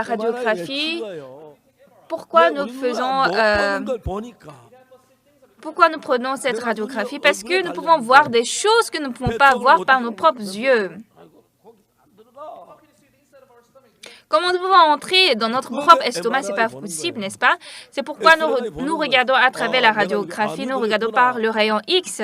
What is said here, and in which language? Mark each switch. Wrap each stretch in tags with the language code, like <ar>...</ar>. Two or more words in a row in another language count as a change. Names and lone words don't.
<ko>볼 수</ko> <fr>radiographie?</fr> <ko>있어요.</ko> <fr>Pourquoi</fr> <ko>왜</ko> <fr>nous</fr> <ko>우리 눈으로</ko> <fr>faisons,</fr> <ko>못 보는 걸 보니까</ko> <fr>pourquoi nous prenons cette radiographie? Parce que nous pouvons voir des choses que nous ne pouvons pas voir par nos propres yeux. Comment nous pouvons entrer dans notre propre estomac? C'est pas possible, n'est-ce pas? C'est pourquoi nous regardons à travers la radiographie, nous regardons par le rayon X.</fr>